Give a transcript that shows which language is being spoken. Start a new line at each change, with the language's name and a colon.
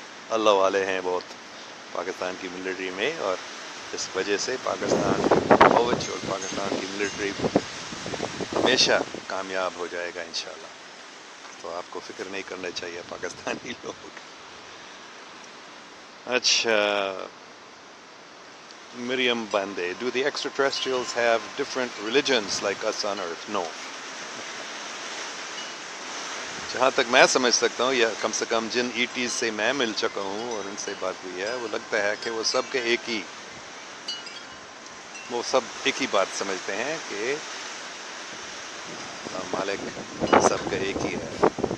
Urdu: اللہ والے ہیں بہت پاکستان کی ملٹری میں، اور اس وجہ سے پاکستان فوج اور پاکستان کی ملٹری ہمیشہ کامیاب ہو جائے گا انشاءاللہ. تو آپ کو فکر نہیں کرنا چاہیے پاکستانی لوگ.
English: اچھا، Maryam Bande, do the extraterrestrials have different religions like us on earth? No.
Urdu: جہاں تک میں سمجھ سکتا ہوں، یا کم سے کم جن ETs سے میں مل چکا ہوں اور ان سے بات ہوئی ہے، وہ لگتا ہے کہ وہ سب کے وہ سب ایک ہی بات سمجھتے ہیں کہ مالک سب کا ایک ہی ہے.